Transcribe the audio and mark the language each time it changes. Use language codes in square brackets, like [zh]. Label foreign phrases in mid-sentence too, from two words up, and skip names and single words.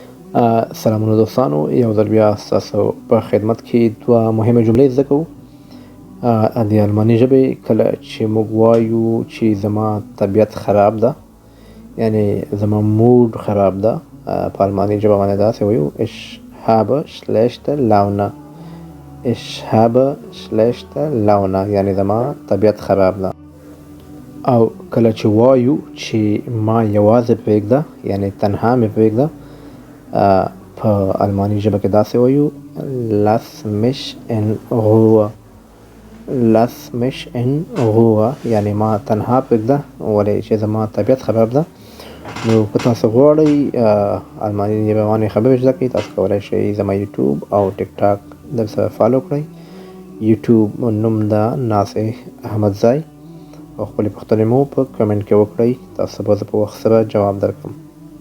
[ps] سلامونه دوستانو، یو ځل بیا ستاسو په خدمت کې دوه مهمه جملې زده کوو. د الماني ژبې کله چې موږ وایو چې زما طبیعت خراب ده، یعنې زما موډ خراب ده، په الماني ژبه باندې داسې وایو: [de] Ich habe schlechte Laune. Ich habe schlechte Laune، [ps] یعنې زما طبیعت خراب ده. او کله چې وایو چې ما یوازې پرېږده، یعنې تنها مې پرېږده، په الماني ژبه کې داسې وایو: [de] Lass mich in Ruhe. Lass mich in Ruhe، [ps] یعنې ما تنها پرېږده ولې چې زما طبیعت خراب ده. نو که تاسو غواړئ الماني ژبه باندې خبرې زده کړئ، تاسو کولی شئ زما یوټیوب او ټیک ټاک درسره فالو کړئ. یوټیوب نوم ده ناصح احمدزی، او خپلې پوښتنې مو په کمنټ کې وکړئ، تاسو به زه په وخت سره جواب درکړم.